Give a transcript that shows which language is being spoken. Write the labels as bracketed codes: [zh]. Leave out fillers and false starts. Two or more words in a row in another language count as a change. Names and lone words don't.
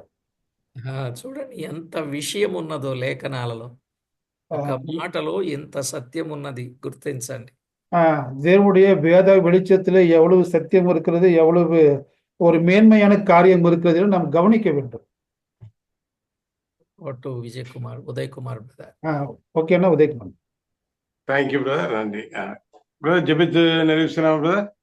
[te] చూడండి ఎంత విషయం ఉన్నదో లేఖనాలలో, ఒక మాటలో ఎంత సత్యం ఉన్నది గుర్తించండి. [ta] தேவனுடைய வேத வெளிச்சத்திலே எவ்வளவு சத்தியம் இருக்கிறது, எவ்வளவு ஒரு மேன்மையான காரியம் இருக்கிறது நாம் கவனிக்க வேண்டும். [te] ఉదయ్ కుమార్ బ్రదర్. [ta] ஓகேண்ணா, உதயகுமார். [en] thank you brother. [te] రండి బ్రదర్, జబిత్ నెరవేర్చున్నాము బ్రదర్.